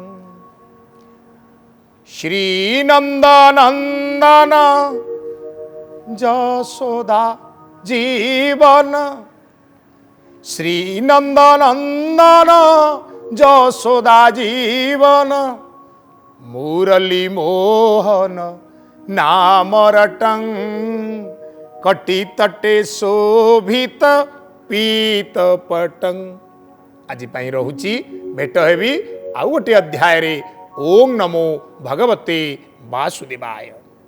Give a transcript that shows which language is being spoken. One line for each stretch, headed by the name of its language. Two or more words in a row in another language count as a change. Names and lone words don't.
Sanskrit: श्रीनंदनंदन जसोदा जीवन श्रीनंदनंदन जसोदा जीवन मुरली मोहन नामरटं कटी तटे शोभित पीत पटं।
Odia: ଆଜି ପାଇଁ ରହୁଛି ଭେଟ ହେବି ଆଉ ଗୋଟେ ଅଧ୍ୟାୟ ରେ।
Sanskrit: ओम नमो भगवते वासुदेवाय।